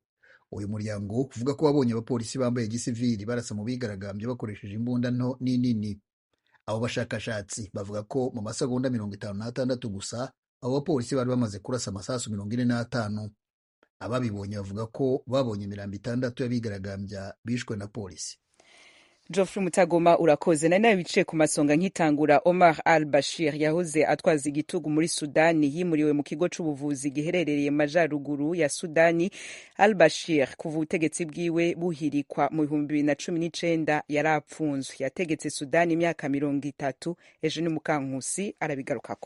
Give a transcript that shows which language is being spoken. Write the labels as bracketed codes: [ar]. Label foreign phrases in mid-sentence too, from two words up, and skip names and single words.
[rn] Uyu muryango uvuga ko wabonye abapolisi bambaye gisivili barasa mu bigaragambyo bakoresheje imbunda nto n'inini. Abo bashakashatsi bavuga ko mu masegonda 56 gusa abo bapolisi bari bamaze kurasa amasasu 45. Ababibonye bavuga ko babonye imirambo 6 y'abigaragambya bishwe na polisi. Geoffrey Mutagoma urakoze. Na nayo biciye ku masonga nkitangura, Omar al-Bashir yahoze atwaza igitugu muri Sudani yimuriwe mu kigo c'ubuvuzi giherereye majaruguru ya Sudani. Al-Bashir kuva ubutegetsi bwiwe buhirikwa mu 2019 yarapfunzwe. Yategetse Sudani imyaka 30. Eugene Mukankusi arabigarukako.